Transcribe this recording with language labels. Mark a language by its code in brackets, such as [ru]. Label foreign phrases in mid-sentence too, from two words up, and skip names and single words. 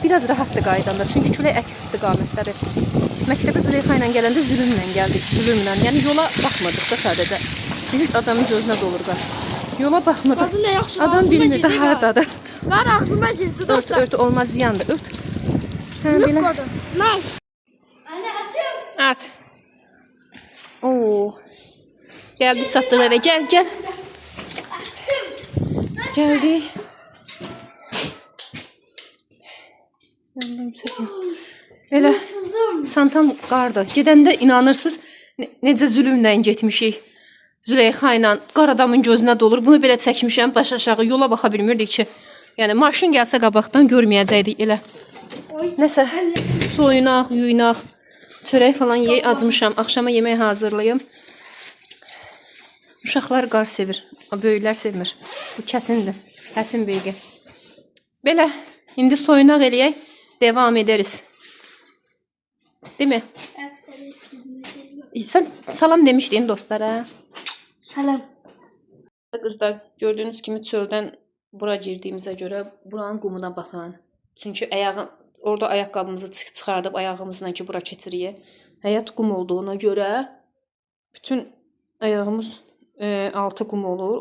[az] Biraz rahatdır qaydanda. Çünki külək əks istiqamətdədir. Məktəbə Züleyxa ilə gələndə zülümlə gəldik, zülümlə. Yəni yola baxmırdıq da sadəcə. Çünki adamın gözünə dolur qar. Yola baxmırdıq. Adam bilmir də hardadır. Var ağzıma girdi dostlar. Ört olmaz, ziyandır. Ört. Hə belə. Nice. [tr] Anne atıyorum. [az] At. Oo. Geldik çatdıq evə. Gəl. Gəldik. Yandım çəkim. Elə çantam qardı. Gedəndə inanırsınız necə zülümlə getmişik. Züleyxa ilə qar adamın gözünə dolur. Bunu belə çəkmişəm baş aşağı. Yola baxa bilmirdik ki. Yəni maşın gəlsə qabaqdan görməyəcəkdik elə. Nəsə soyunaq, yuyunaq, çörək falan yeyək, acmışam. Axşama yemək hazırlayım. Uşaqlar qar sevir, böyüklər sevmir. Bu kəsindir, kəsin bilgi. Belə, indi soyunaq eləyək, [tr] devam ederiz. Değil mi? [az] Sən salam demişdin dostlara. Salam. Qızlar, gördüyünüz kimi çöldən bura girdiyimizə görə buranın qumuna baxın. Çünki orada ayaqqabımızı çıxardıb ayağımızla ki bura keçiririk. Həyat qum olduğuna görə bütün ayağımız altı qum olur.